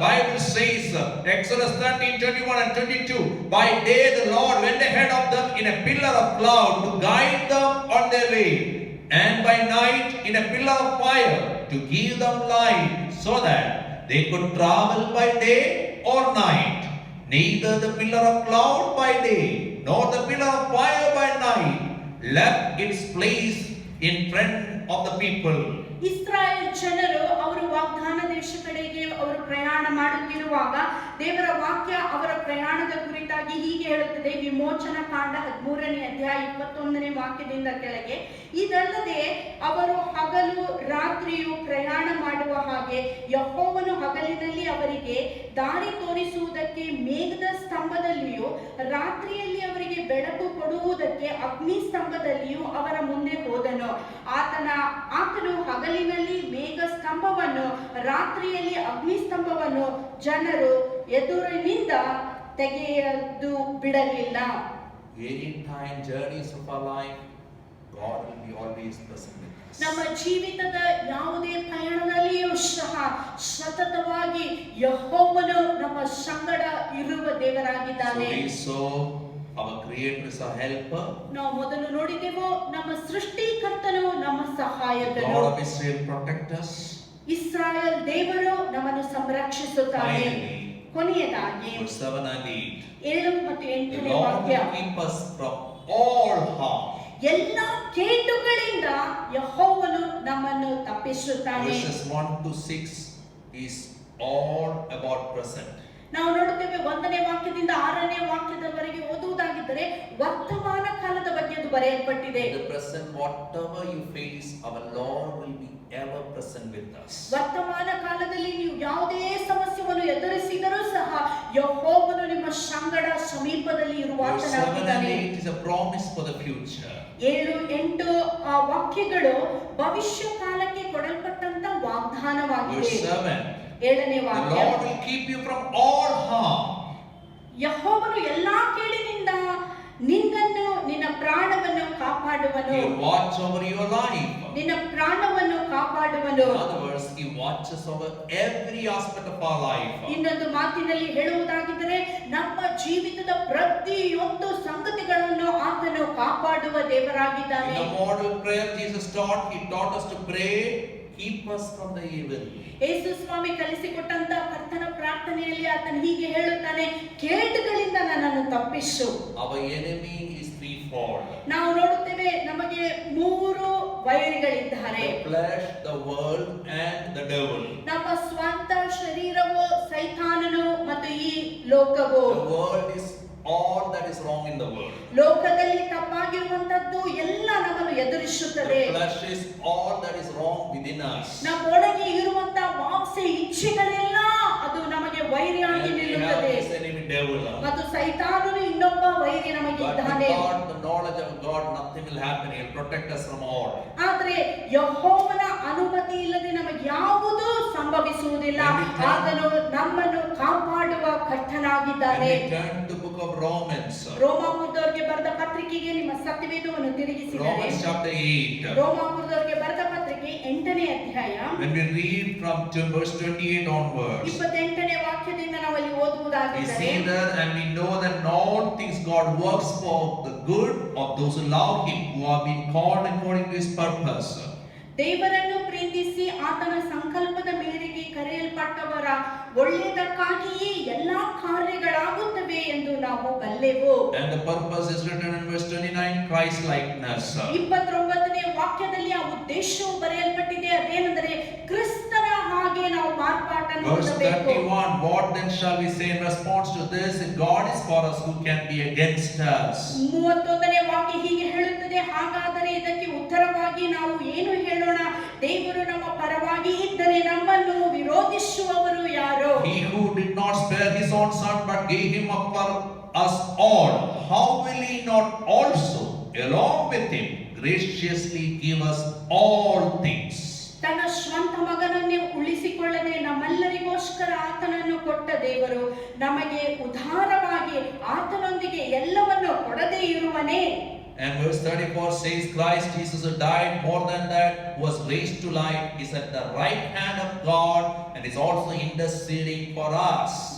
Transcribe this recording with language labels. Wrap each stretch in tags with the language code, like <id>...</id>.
<en>Bible says, Exodus 13, 21 and 22, by day the Lord went ahead of them in a pillar of cloud to guide them on their way, and by night in a pillar of fire to give them light, so that they could travel by day or night. Neither the pillar of cloud by day nor the pillar of fire by night left its place in front of the people.</en> <kn>Israel ಜನರು ಅವರು ವಾಗ್ದಾನ ದೇಶ ಕಡೆಗೆ ಅವರು ಪ್ರಯಾಣ ಮಾಡುತ್ತಿರುವಾಗ ದೇವರ ವಾಕ್ಯ ಅವರ ಪ್ರಯಾಣದ ಕುರಿತಾಗಿ ಹೀಗೆ ಹೇಳುತ್ತದೆ. ವಿಮೋಚನ ಕಾಂಡ 13ನೇ ಅಧ್ಯಾಯ 21ನೇ ವಾಕ್ಯದಿಂದ ಕೆಳಗೆ, ಇದಲ್ಲದೆ ಅವರು ಹಗಲು ರಾತ್ರಿಯು ಪ್ರಯಾಣ ಮಾಡುವ ಹಾಗೆ ಯೆಹೋವನು ಹಗಲಿನಲ್ಲಿ ಅವರಿಗೆ ದಾರಿ ತೋರಿಸುವುದಕ್ಕೆ ಮೇಘದ ಸ್ತಂಭದಲ್ಲಿಯೂ, ರಾತ್ರಿಯಲ್ಲಿ ಅವರಿಗೆ ಬೆಳಕು ಕೊಡುವುದಕ್ಕೆ ಅಗ್ನಿ ಸ್ತಂಭದಲ್ಲಿಯೂ ಅವರ ಮುಂದೆ ಹೋದನು. ಆತನು ಹಗಲಿನಲ್ಲಿ ಮೇಘ ಸ್ತಂಭವನ್ನು, ರಾತ್ರಿಯಲ್ಲಿ ಅಗ್ನಿ ಸ್ತಂಭವನ್ನು ಜನರು ಎದುರಿನಿಂದ ತೆಗೆಯದು ಬಿಡಲಿಲ್ಲ.</kn> <en>Any time journeys of our life, God will be always present with us.</en> <kn>ನಮ್ಮ ಜೀವಿತದ ಯಾವುದೇ ಪಯಣದಲ್ಲಿಯೂ ಸಹ ಸತತವಾಗಿ ಯೆಹೋವನು ನಮ್ಮ ಸಂಗಡ ಇರುವ</kn> <en>So</en> <kn>ದೇವರಾಗಿದ್ದಾನೆ.</kn> <en>we saw our Creator is our helper.</en> <kn>ನಾವು ಮೊದಲು ನೋಡಿದೆವು, ನಮ್ಮ ಸೃಷ್ಟಿಕರ್ತನು ನಮ್ಮ ಸಹಾಯಕನು.</kn> <en>God of Israel protect us.</en> <kn>Israel ದೇವರು ನಮ್ಮನ್ನು ಸಂರಕ್ಷಿಸುತ್ತಾನೆ.</kn> <en>Finally,</en> <kn>ಕೊನೆಯದಾಗಿ</kn> <en>verse 7 and 8.</en> <kn>7 ಮತ್ತು</kn> <en>The</en> <kn>8ನೇ</kn> <en>Lord</en> <kn>ವಾಕ್ಯ,</kn> <en>will keep us from all harm.</en> <kn>ಎಲ್ಲ ಕೇಡುಗಳಿಂದ ಯೆಹೋವನು ನಮ್ಮನ್ನು ತಪ್ಪಿಸುತ್ತಾನೆ.</kn> <en>Verses 1 to 6 is all about present.</en> <kn>ನಾವು ನೋಡುತ್ತೇವೆ 1ನೇ ವಾಕ್ಯದಿಂದ 6ನೇ ವಾಕ್ಯದವರೆಗೆ ಓದುವುದಾಗಿದ್ದರೆ ವರ್ತಮಾನ ಕಾಲದ ಬಗ್ಗೆ ಅದು ಬರೆಯಲ್ಪಟ್ಟಿದೆ.</kn> <en>In the present, whatever you face, our Lord will be ever present with us.</en> <kn>ವರ್ತಮಾನ ಕಾಲದಲ್ಲಿ ನೀವು ಯಾವುದೇ ಸಮಸ್ಯೆಯನ್ನು ಎದುರಿಸಿದರೂ ಸಹ ಯೆಹೋವನು ನಿಮ್ಮ ಸಂಗಡ ಸಮೀಪದಲ್ಲಿ</kn> <en>Verse 7 and</en> <kn>ಇರುವಾತನಾಗಿದ್ದಾನೆ.</kn> <en>8 is a promise for the future.</en> <kn>7, 8 ಆ ವಾಕ್ಯಗಳು ಭವಿಷ್ಯ ಕಾಲಕ್ಕೆ ಕೊಡಲ್ಪಟ್ಟಂತ ವಾಗ್ದಾನವಾಗಿದೆ.</kn> <en>Verse 7.</en> <kn>7ನೇ</kn> <en>The</en> <kn>ವಾಕ್ಯ,</kn> <en>Lord will keep you from all harm.</en> <kn>ಯೆಹೋವನು ಎಲ್ಲಾ ಕೇಡಿನಿಂದ ನಿನ್ನನ್ನು, ನಿನ್ನ ಪ್ರಾಣವನ್ನು ಕಾಪಾಡುವನು.</kn> <en>He will watch over your life.</en> <kn>ನಿನ್ನ ಪ್ರಾಣವನ್ನು ಕಾಪಾಡುವನು.</kn> <en>In other words, He watches over every aspect of our life.</en> <kn>ಇನ್ನೊಂದು ಮಾತಿನಲ್ಲಿ ಹೇಳುವುದಾಗಿದ್ದರೆ ನಮ್ಮ ಜೀವಿತದ ಪ್ರತಿಯೊಂದು ಸಂಗತಿಗಳನ್ನು ಆತನು ಕಾಪಾಡುವ</kn> <en>In</en> <kn>ದೇವರಾಗಿದ್ದಾನೆ.</kn> <en>the model prayer Jesus taught, He taught us to pray, keep us from the evil.</en> <kn>ಯೇಸು ಸ್ವಾಮಿ ಕಲಿಸಿಕೊಟ್ಟಂತ ಕರ್ತನ ಪ್ರಾರ್ಥನೆಯಲ್ಲಿ ಆತನು ಹೀಗೆ ಹೇಳುತ್ತಾನೆ, ಕೇಡುಗಳಿಂದ ನನ್ನನ್ನು ತಪ್ಪಿಸು.</kn> <en>Our enemy is threefold:</en> <kn>ನಾವು ನೋಡುತ್ತೇವೆ, ನಮಗೆ 3 ವೈರಿಗಳಿದ್ದಾರೆ.</kn> <en>the flesh, the world, and the devil.</en> <kn>ನಮ್ಮ ಸ್ವಂತ ಶರೀರವು, ಸೈತಾನನು ಮತ್ತು ಈ ಲೋಕವು.</kn> <en>The world is all that is wrong in the world.</en> <kn>ಲೋಕದಲ್ಲಿ ತಪ್ಪಾಗಿರುವಂತದ್ದು ಎಲ್ಲ ನಮ್ಮನ್ನು ಎದುರಿಸುತ್ತದೆ.</kn> <en>The flesh is all that is wrong within us.</en> <kn>ನಮ್ಮೊಳಗೆ ಇರುವಂತ ಮಾಂಸ ಇಚ್ಛೆಗಳೆಲ್ಲ ಅದು ನಮಗೆ ವೈರಿಯಾಗಿ</kn> <en>And we have</en> <kn>ನಿಲ್ಲುತ್ತದೆ.</kn> <en>this enemy devil.</en> <kn>ಮತ್ತು ಸೈತಾನನು ಇನ್ನೊಬ್ಬ ವೈರಿ ನಮಗೆ</kn> <en>But</en> <kn>ಇದ್ದಾನೆ.</kn> <en>without the knowledge of God, nothing will happen. He will protect us from all.</en> <kn>ಆದ್ರೆ ಯೆಹೋವನ ಅನುಮತಿ ಇಲ್ಲದೆ ನಮಗೆ ಯಾವುದೂ ಸಂಭವಿಸುವುದಿಲ್ಲ. ಆತನು ನಮ್ಮನ್ನು ಕಾಪಾಡುವ ಕರ್ತನಾಗಿದ್ದಾನೆ. ಆಗಿದ್ದಾನೆ.</kn> <en>When we turn to the book of Romans,</en> <kn>ರೋಮಾಪುರದವರಿಗೆ ಬರೆದ ಪತ್ರಿಕೆಗೆ ನಿಮ್ಮ ಸತ್ಯವೇದವನ್ನು ತಿರುಗಿಸಿದರೆ,</kn> <en>Romans chapter 8,</en> <kn>ರೋಮಾಪುರದವರಿಗೆ ಬರೆದ ಪತ್ರಿಕೆ 8ನೇ ಅಧ್ಯಾಯ</kn> <en>when we read from verse 28 onwards,</en> <kn>28ನೇ ವಾಕ್ಯದಿಂದ ನಾವು ಅಲ್ಲಿ</kn> <en>we</en> <kn>ಓದುವುದಾದರೆ,</kn> <en>see that and we know that in all things God works for the good of those who love Him, who have been called according to His purpose.</en> <kn>ದೇವರನ್ನು ಪ್ರೀತಿಸಿ ಆತನ ಸಂಕಲ್ಪದ ಮೇರೆಗೆ ಕರೆಯಲ್ಪಟ್ಟವರ ಒಳ್ಳೆಯದಕ್ಕಾಗಿಯೇ ಎಲ್ಲಾ ಕಾರ್ಯಗಳಾಗುತ್ತವೆ ಎಂದು ನಾವು ಬಲ್ಲೆವು.</kn> <en>And the purpose is written in verse 29, Christ likeness.</en> <kn>29ನೇ ವಾಕ್ಯದಲ್ಲಿ ಆ ಉದ್ದೇಶವು ಬರೆಯಲ್ಪಟ್ಟಿದೆ. ಅದೇನೆಂದರೆ ಕ್ರಿಸ್ತನ ಹಾಗೆ ನಾವು ಮಾರ್ಪಾಟನ್ನು</kn> <en>Verse</en> <kn>ಹೊಂದಬೇಕು.</kn> <en>31, what then shall we say in response to this? If God is for us, who can be against us?</en> <kn>31ನೇ ವಾಕ್ಯ ಹೀಗೆ ಹೇಳುತ್ತದೆ, ಹಾಗಾದರೆ ಇದಕ್ಕೆ ಉತ್ತರವಾಗಿ ನಾವು ಏನು ಹೇಳೋಣ? ದೇವರು ನಮ್ಮ ಪರವಾಗಿ ಇದ್ದರೆ ನಮ್ಮನ್ನು ವಿರೋಧಿಸುವವರು ಯಾರು?</kn> <en>He who did not spare his own son but gave him up for us all, how will he not also along with him graciously give us all things?</en> <kn>ತನ್ನ ಸ್ವಂತ ಮಗನನ್ನೇ ಉಳಿಸಿಕೊಳ್ಳದೆ ನಮ್ಮೆಲ್ಲರಿಗೋಸ್ಕರ ಆತನನ್ನು ಕೊಟ್ಟ ದೇವರು ನಮಗೆ ಉದಾರವಾಗಿ ಆತನೊಂದಿಗೆ ಎಲ್ಲವನ್ನು ಕೊಡದೇ ಇರುವನೇ?</kn> <en>And verse 34 says, Christ Jesus who died, more than that, who was raised to life, is at the right hand of God and is also interceding for us.</en>